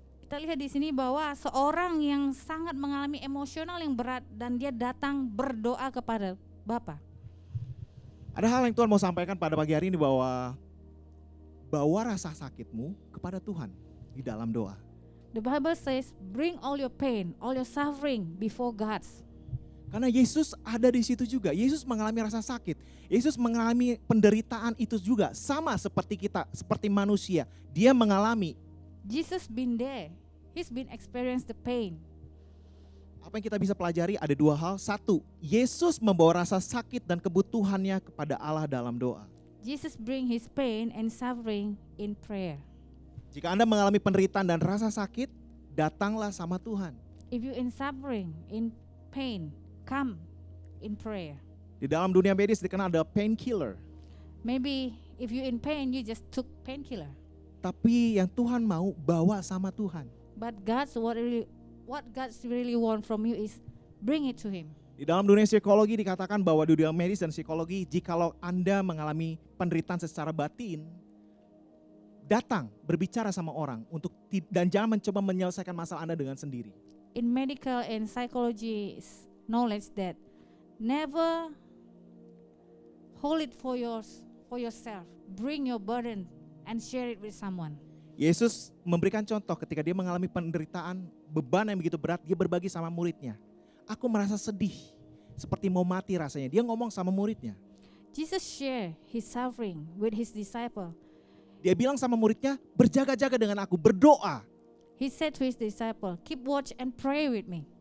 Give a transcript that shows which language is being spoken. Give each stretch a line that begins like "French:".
Indonesian: Kita lihat di sini bahwa seorang yang sangat mengalami emosional yang berat dan dia datang berdoa kepada Bapa. Ada hal yang Tuhan mau sampaikan pada pagi hari ini bahwa bawa rasa sakitmu kepada Tuhan di dalam doa.
English: The Bible says, bring all your pain, all your suffering before God.
Indonesian: Karena Yesus ada di situ juga. Yesus mengalami rasa sakit. Yesus mengalami penderitaan itu juga. Sama seperti kita, seperti manusia. Dia mengalami.
English: Jesus been there. He's been experienced the pain.
Indonesian: Apa yang kita bisa pelajari ada dua hal. Satu, Yesus membawa rasa sakit dan kebutuhannya kepada Allah dalam doa.
English: Jesus bring his pain and suffering in prayer.
Indonesian: Jika Anda mengalami penderitaan dan rasa sakit, datanglah sama Tuhan.
English: If you in suffering, in pain, come in prayer.
Indonesian: Di dalam dunia medis dikenal ada painkiller.
English: Maybe if you in pain, you just took painkiller.
Indonesian: Tapi yang Tuhan mau bawa sama Tuhan.
English: But what God's really want from you is bring it to Him.
Indonesian: Di dalam dunia psikologi dikatakan bahwa di dunia medis dan psikologi, jikalau Anda mengalami penderitaan secara batin, datang berbicara sama orang dan jangan mencoba menyelesaikan masalah Anda dengan sendiri.
English: In medical and psychology knowledge that never hold it for yourself. Bring your burden and share it with someone.
Indonesian: Yesus memberikan contoh ketika dia mengalami penderitaan, beban yang begitu berat, dia berbagi sama muridnya. Aku merasa sedih, seperti mau mati rasanya. Dia ngomong sama muridnya.
English: Jesus share his suffering with his disciple.
Indonesian: Dia bilang sama muridnya, berjaga-jaga dengan aku, berdoa.
English: He said to his disciple, keep watch and pray with me.